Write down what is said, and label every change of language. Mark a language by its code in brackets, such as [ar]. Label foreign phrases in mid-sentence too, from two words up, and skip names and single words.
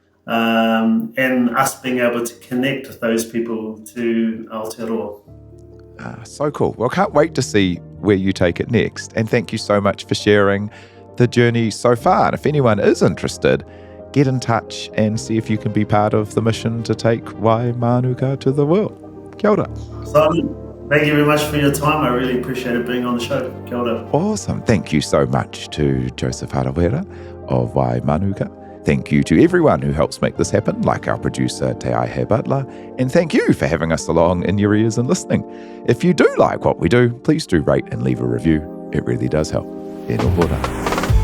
[en] And us being able to connect those people to Aotearoa. So cool. Well, can't wait to see where you take it next. And thank you so much for sharing the journey so far. And if anyone is interested, get in touch and see if you can be part of the mission to take Wai Mānuka to the world. [mi] Kia ora. [en] Simon, thank you very much for your time. I really appreciated being on the show. [mi] Kia ora. [en] Awesome. Thank you so much to Joseph Harawira of Wai Mānuka. Thank you to everyone who helps make this happen, like our producer Te Aihe Butler, and thank you for having us along in your ears and listening. If you do like what we do, please do rate and leave a review. It really does help. [mi] E no hora.